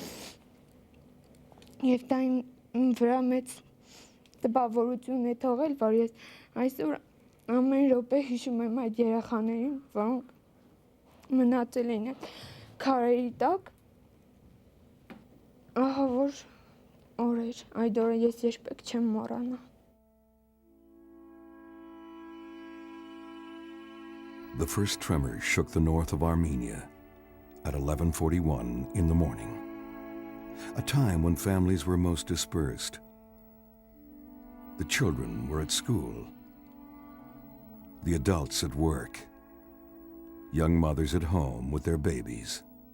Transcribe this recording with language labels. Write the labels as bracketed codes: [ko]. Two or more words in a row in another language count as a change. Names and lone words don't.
[hy] Եվ դա իմ վրա մեծ տպավորություն է թողել, որ ես այսօր ամեն րոպե հիշում եմ այդ երեխաներին, որոնք մնացել են քարերի տակ։ Ահա որ օր էր, այդ օրը ես երբեք չեմ մոռանա։ [en] The first tremor shook the north of Armenia at 11:41 in the morning, a time when families were most dispersed. The children were at school, the adults at work, young mothers at home with their babies.